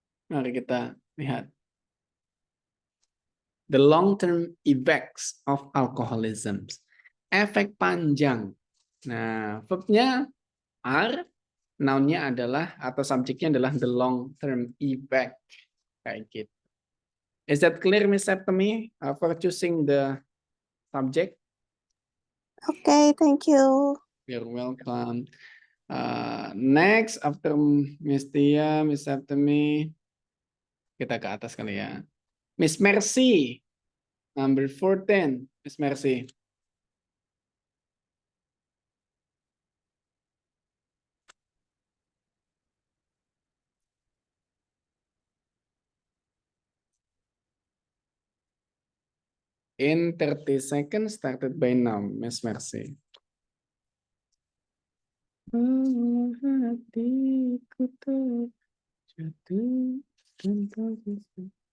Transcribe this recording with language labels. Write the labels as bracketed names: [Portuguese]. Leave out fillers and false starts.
[Indonesian] Mari kita lihat. [English] The long-term effects of alcoholism. [Indonesian] Efek panjang. Nah, verbnya R, noun-nya adalah atau subjeknya adalah [English] the long term effect. [Indonesian] Kayak gitu. [English] Is that clear, Miss Septimi, for choosing the subject? Okay, thank you. You're welcome. Next, after Miss Tia, Miss Septimi, [Indonesian] kita ke atas kali ya. [English] Miss Mercy, number 14. Miss Mercy. In 30 seconds, started by now, Miss Mercy. [Indonesian] Hatiku terjatuh tanpa bisa.